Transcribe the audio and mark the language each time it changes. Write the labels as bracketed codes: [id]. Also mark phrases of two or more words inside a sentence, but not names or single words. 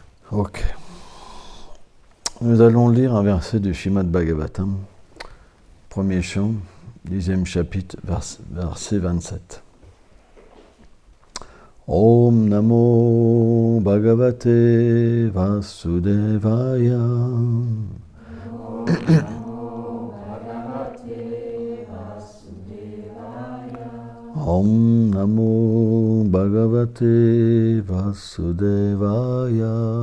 [fr] Ok. Nous allons lire un verset du Srimad Bhagavatam, premier chant, 10e chapitre, verset 27. [sa] ॐ नमो भगवते वासुदेवाय. ॐ नमो भगवते वासुदेवाय.